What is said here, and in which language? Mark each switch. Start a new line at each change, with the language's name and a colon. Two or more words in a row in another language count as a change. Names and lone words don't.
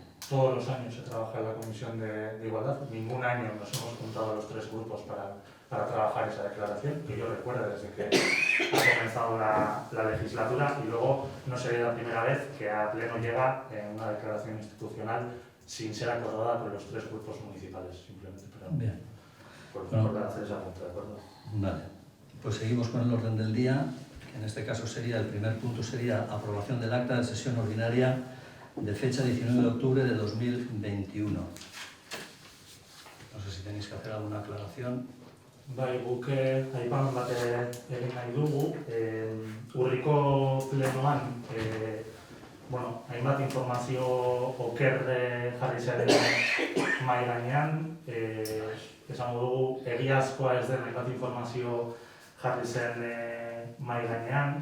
Spanish: Todos los años se trabaja en la Comisión de Igualdad. Ningún año nos hemos juntado los tres grupos para trabajar esa declaración, que yo recuerdo desde que ha comenzado la legislatura, y luego no sería la primera vez que a pleno llega una declaración institucional sin ser acordada por los tres grupos municipales, simplemente por hacer esa punta, ¿de acuerdo? Vale, pues seguimos con el orden del día, que en este caso sería, el primer punto sería aprobación del acta de sesión ordinaria de fecha 19 de octubre de 2021. No sé si tenéis que hacer alguna aclaración.
Basque: Bai, guk aipamen bat egin nahi dugu. Urriko plenoan, hainbat informazio oker jarri zen mahai gainean. Esango dugu, egiazkoa ez den hainbat informazio jarri zen mahai gainean.